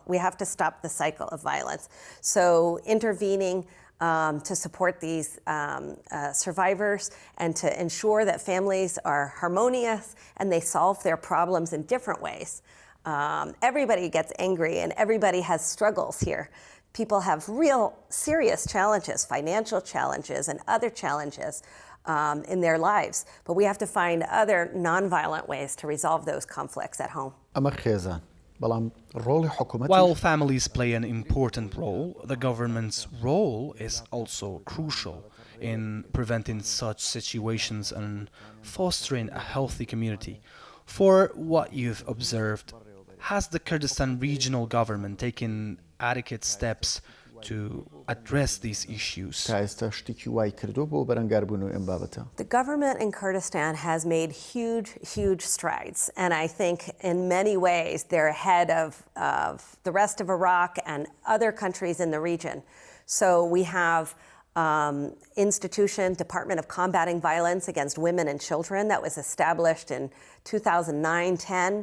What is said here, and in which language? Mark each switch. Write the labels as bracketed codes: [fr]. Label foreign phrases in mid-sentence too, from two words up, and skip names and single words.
[en] We have to stop the cycle of violence. So intervening to support these survivors and to ensure that families are harmonious and they solve their problems in different ways. Everybody gets angry and everybody has struggles here. People have real serious challenges, financial challenges and other challenges in their lives. But we have to find other nonviolent ways to resolve those conflicts at home. [ckb] ئەمە خێزان بەڵام ڕۆڵی حکوومەتی [en] While families play an important role, the government's role is also crucial in preventing such situations and fostering a healthy community. For what you've observed, has the Kurdistan regional government taken adequate steps to address these issues? [ckb] تا ئێستا شتێکی وای کردو بۆ بەرەنگاربوون ئەم بابەتە. [en] The government in Kurdistan has made huge strides, and I think in many ways they're ahead of the rest of Iraq and other countries in the region. So we have institution, Department of Combating Violence Against Women and Children, that was established in 2009-10.